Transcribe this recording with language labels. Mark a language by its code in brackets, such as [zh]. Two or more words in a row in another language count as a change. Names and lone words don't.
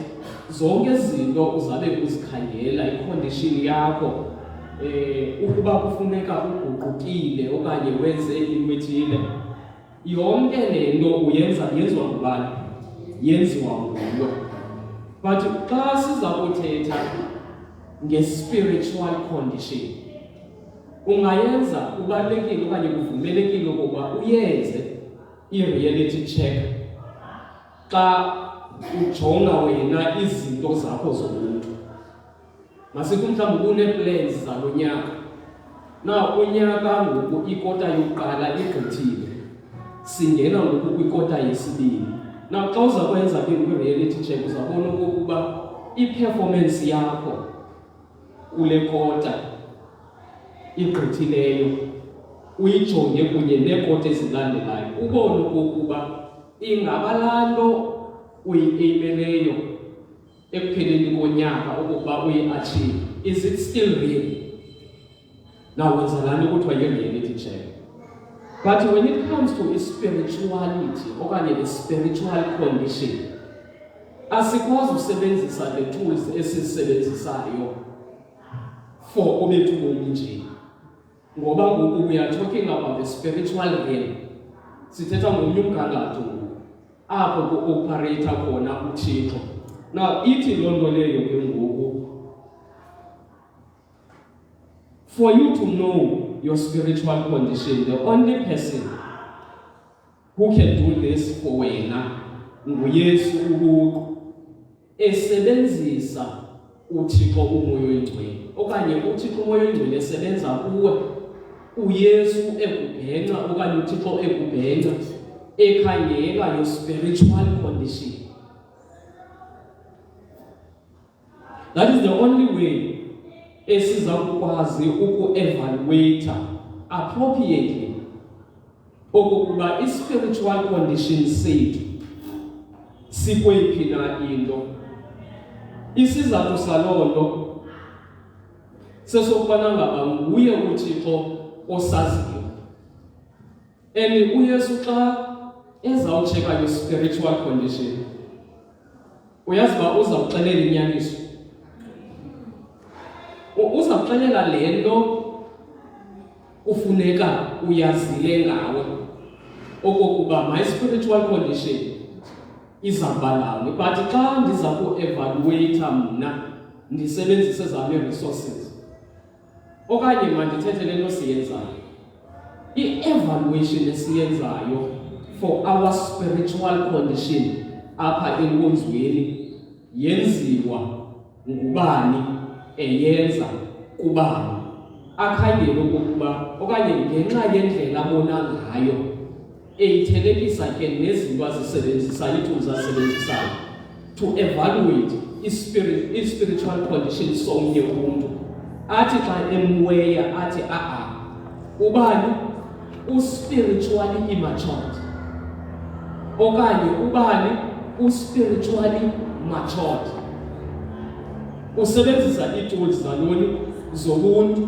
[xh] Zonke izinto uzabe uzikhangela, i-condition yakho, ukuba kufuneka uguqukile okanye wenze into ethile, yonke le nto yenziwa ngubani? Yenziwa nguwe. But xa siza kuthetha nge- [en] spiritual condition, [xh] ungayenza kubalulekile okanye kuvumelekile ukuba uyenze i- [en] reality check [xh] xa ujonga wena izinto zakho zobuntu. Masithi mhlawumbi une-plans zalo nyaka. Na unyaka ngoku ikota yokuqala igqithile, singena ngoku kwikota yesibini. Na xa uza kwenza ke kwi- [en] reality check [xh] uzabona okokuba i-performance yakho kule kota igqithileyo uyijonge kunye neekota ezilandelayo, ubone okokuba ingaba laa nto uyi-aimeleyo ekupheleni konyaka okokuba uyi-achieve, [en] is it still real? [xh] Now wenza laa nto kuthiwa yi- [en] reality check. But when it comes to spirituality [xh] okanye [en] the spiritual condition, [xh] asikwazi usebenzisa [en] the tools [xh] esizisebenzisayo for obethu bomi nje. Ngoba ngoku [en] we are talking about the spiritual realm. [xh] Sithetha ngomnye umgangatho apho ku-operate khona uThixo. Now ithi loo nto leyo ke ngoku, [en] for you to know your spiritual condition, the only person who can do this for [xh] wena nguYesu ubuqu, esebenzisa uThixo umoya oyingcwele okanye uThixo umoya oyingcwele esebenza kuwe uYesu ekubhenca okanye uThixo ekubhenca ekhangela [en] your spiritual condition. That is the only way [xh] esiza kukwazi uku-evaluate appropriately okokuba i- [en] spiritual condition [xh] sethu sikweyiphi na into. Isizathu saloo nto sesokubana ngaba nguye uThixo osaziyo. And uYesu xa ezawutsheka [en] your spiritual condition, [xh] uyazi uba uzawuxelela inyaniso. Uzawuxelela le nto ufuneka uyazile ngawe okokuba [en] my spiritual condition [xh] izabalawe. But xa ndiza ku-evaluate mna ndisebenzise zam ii-resources okanye mandithethe le nto siyenzayo, i-evaluation esiyenzayo [en] for our spiritual condition [xh] apha enkonzweni yenziwa ngubani eyenza kubani, akhangele okokuba okanye ngenxa yendlela abona ngayo eyithelekisa ke nezinto azisebenzisayo, iitools azisebenzisayo [en] to evaluate [xh] i- [en] spiritual condition [xh] somnye umntu. Athi xa emweya athi ubani u- [en] spiritually immature [xh] okanye ubani u- [en] spiritually matured. [xh] Usebenzisa iitools zaloni zobuntu.